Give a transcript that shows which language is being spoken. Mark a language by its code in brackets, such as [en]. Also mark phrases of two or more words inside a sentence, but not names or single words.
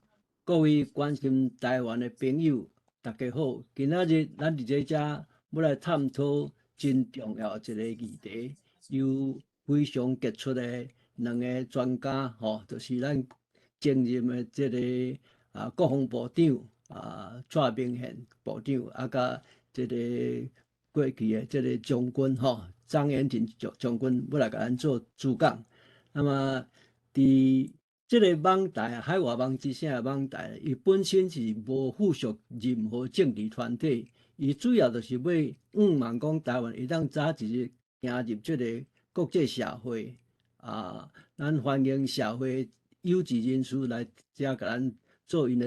[nan] 各位关心台湾的朋友，大家好，今仔日咱伫这遮要来探讨真重要一个议题，由非常杰出的两个专家，就是咱前任的这个国防部长蔡明宪部长，甲这个过去的这个将军张延廷将军要来甲咱做主讲。那么伫这个网台海外网之声的网台，伊本身是无附属任何政治团体，伊主要就是要望讲台湾会当早一日行入这个国际社会咱欢迎社会优质人士来遮甲咱做因的